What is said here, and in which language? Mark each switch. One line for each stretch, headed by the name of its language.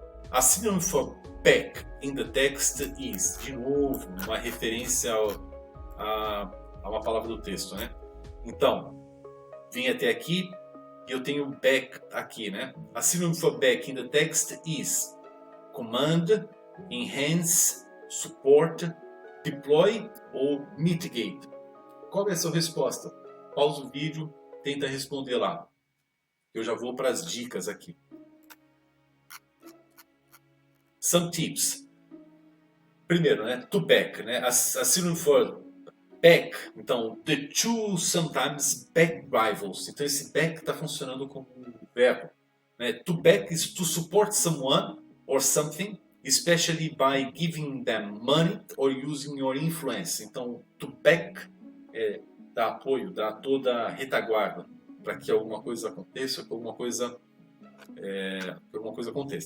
English: A synonym for back in the text is,
Portuguese: de novo, uma referência a uma palavra do texto, né? Então, vim até aqui e eu tenho back aqui, né?
English: A synonym for back in the text is command, enhance, support, deploy ou mitigate.
Portuguese: Qual é a sua resposta? Pausa o vídeo, tenta responder lá. Eu já vou para as dicas aqui.
English: Some tips.
Portuguese: Primeiro, né?
English: To back, né? A synonym for back.
Portuguese: Então,
English: the two sometimes back rivals.
Portuguese: Então, esse back está funcionando como um verbo. Né?
English: To back is to support someone or something, especially by giving them money or using your influence.
Portuguese: Então, to back é dar apoio, dar toda a retaguarda. para que alguma coisa aconteça, que alguma coisa aconteça.